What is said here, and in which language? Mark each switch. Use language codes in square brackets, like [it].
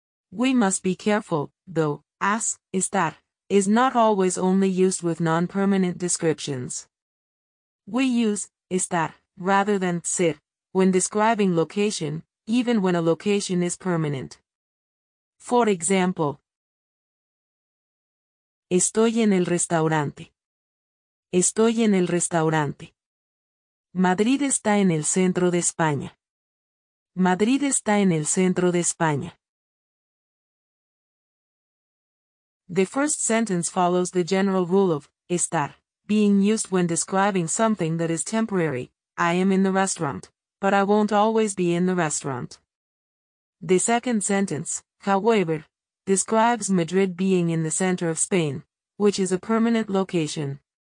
[en] We must be careful, though, as estar is not always only used with non-permanent descriptions. We use estar rather than ser when describing location, even when a location is permanent. For example, [es] estoy en el restaurante. Estoy en el restaurante. Madrid está en el centro de España. Madrid está en el centro de España. [en] The first sentence follows the general rule of estar, being used when describing something that is temporary. I am in the restaurant, but I won't always be in the restaurant. The second sentence, however, describes Madrid being in the center of Spain, which is a permanent location.